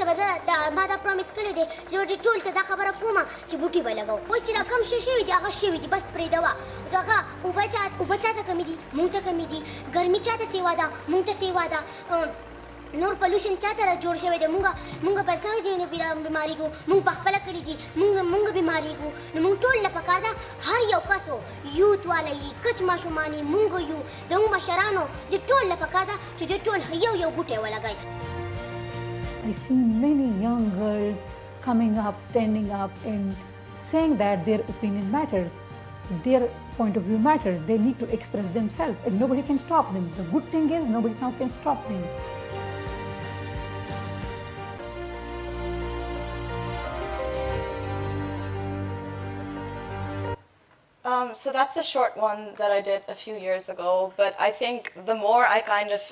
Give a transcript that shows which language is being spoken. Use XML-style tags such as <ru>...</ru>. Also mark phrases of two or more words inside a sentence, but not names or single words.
<ps>به ما دا پرامیس کړی دی چې د ټول ته دا خبره کوم چې بوټي به لګوو اوس چې دا کم شی شوي دي هغه شوي دي بس پرېږدوه دغه اوبه چاته کمې دي مونږ ته کمې دي ګرمي چاته سیوا ده مونږ ته سیوا ده نور پلوشن چاته را جوړ شوی دی مونږ په څه ځای نه بیمارېږو مونږ پخپله کړي دي مونږ بیمارېږو نو مونږ ټول له پکار ده هر یو کس و یوت والا یي کچ ماشومان یي مونږ یو زموږ مشرانو د ټول له پکار ده چې د ټول یو بوټی ولګوي</ps> <en>I see many young girls coming up, standing up and saying that their opinion matters. Their point of view matters. They need to express themselves and nobody can stop them. The good thing is nobody now can stop them. So that's a short one that I did a few years ago, but I think the more I kind of</en>